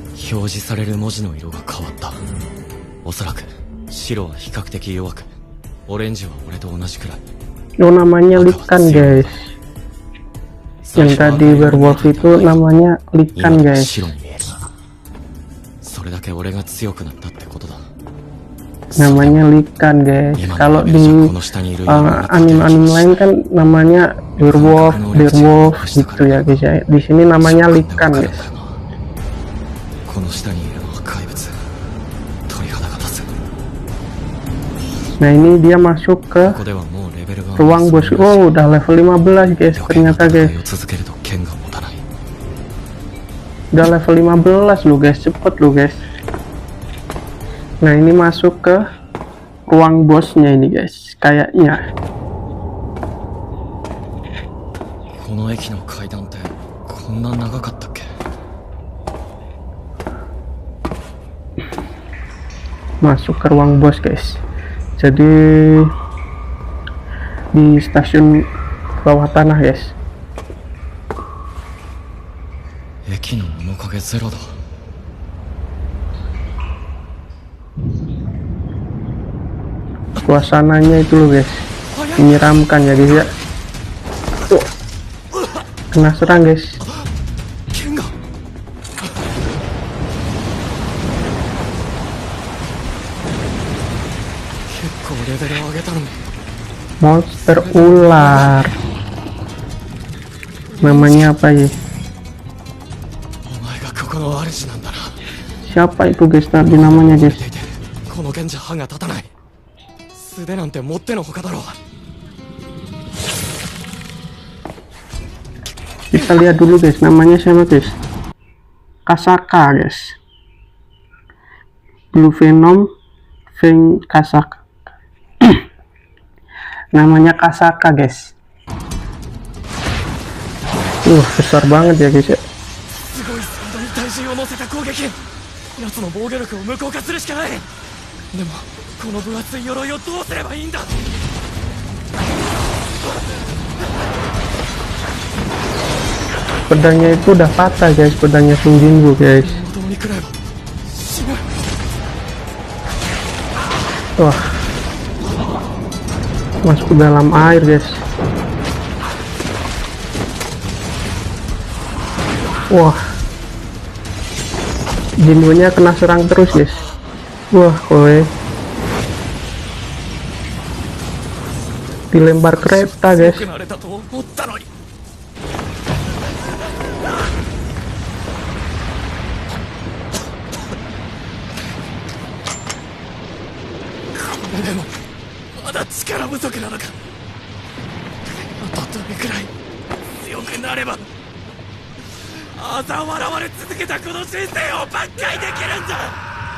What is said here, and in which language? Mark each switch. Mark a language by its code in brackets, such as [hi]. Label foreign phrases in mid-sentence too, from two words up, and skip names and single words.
[ja] 表示される文字の色が変わった。おそらく白は比較的弱く、オレンジは俺と同じくらい。 [id] Oh, namanya Likan guys. Yang tadi werewolf itu namanya Likan [ja] 今では [id] guys. [ja] 白に見える。それだけ俺が強くなったってことだ。 [id] Namanya Likan guys. Kalau di anime-anime lain kan namanya werewolf gitu ya guys ya. Di sini namanya Likan guys. [ja] この下にいるのは怪物。鳥肌が立つ。 [id] Nah ini dia masuk ke [ja] ここではもうレベルが [id] ruang bos. Oh udah level 15 guys ternyata guys. [ja] 続けると剣が持たない。 [id] Udah level 15 loh guys, cepet loh guys. Nah ini masuk ke ruang bosnya ini guys, kayaknya. [ja] この駅の階段ってこんな長かったっけ？ [id] Masuk ke ruang bos guys. Jadi di stasiun bawah tanah guys. [ja] 駅の面影ゼロだ。 [id] Suasananya itu loh guys, menyeramkan ya guys ya. Tuh, kena serang guys. [ja] 剣が。結構レベルを上げたのに。 [id] Monster ular. Namanya apa ya? [ja] お前がここの主なんだな。 [id] Siapa itu guys tadi namanya guys? [ja] この剣じゃ歯が立たない。素手なんてもってのほかだろう。 [id] Kita lihat dulu guys, namanya siapa guys? Kasaka guys. Blue Venom Feng Kasaka. Namanya Kasaka guys. Besar banget ya guys ya. [ja] すごいスピードに体重を乗せた攻撃。奴の防御力を無効化するしかない。でもこの分厚い鎧をどうすればいいんだ。 [id] Pedangnya itu udah patah guys, pedangnya Sung Jinwoo guys. [ja] 元に食らえば死ぬ。 [id] Wah, masuk ke dalam air guys. Wah, Jinwoo-nya kena serang terus guys. Wah, kowe dilempar kereta guys. [ja] 強くなれたと思ったのに。 でもまだ力不足なのか。あとどれくらい強くなれば嘲笑われ続けたこの人生を挽回できるんだ。